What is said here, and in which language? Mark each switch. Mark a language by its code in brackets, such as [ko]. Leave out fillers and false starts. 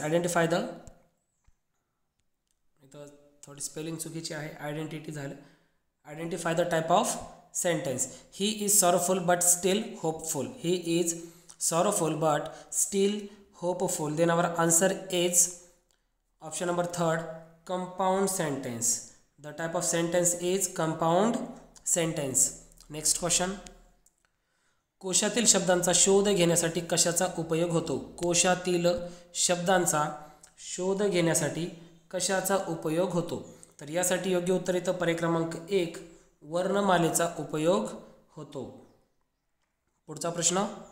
[en] Identify the [mr] थोडी spelling चुकीची आहे. आयडेंटिटी झालं. [en] Identify the type of sentence. He is sorrowful but still hopeful. He is sorrowful but still hopeful. Then our answer is option number 3, compound sentence. The type of sentence is compound sentence. Next question. [mr] कोशातील शब्दांचा शोध घेण्यासाठी कशाचा उपयोग होतो? कोशातील शब्दांचा शोध घेण्यासाठी कशाचा उपयोग होतो? तर यासाठी योग्य उत्तर येतं पर्याय क्रमांक 1, वर्णमालेचा उपयोग होतो. पुढचा प्रश्न.